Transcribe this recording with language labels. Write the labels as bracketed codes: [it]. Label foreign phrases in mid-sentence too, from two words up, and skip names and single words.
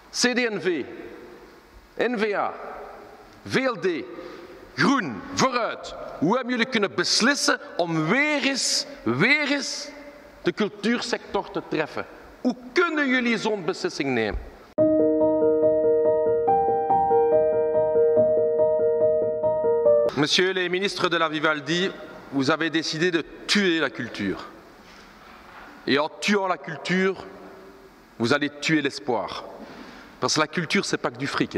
[nl] CD&V, N-VA, VLD, Groen, Vooruit. Hoe hebben jullie kunnen beslissen om weer eens de cultuursector te treffen? Hoe kunnen jullie zo'n beslissing nemen? [fr] Monsieur les ministres de la Vivaldi, vous avez décidé de tuer la culture. Et en tuant la culture, vous allez tuer l'espoir. Parce que la culture, ce n'est pas que du fric.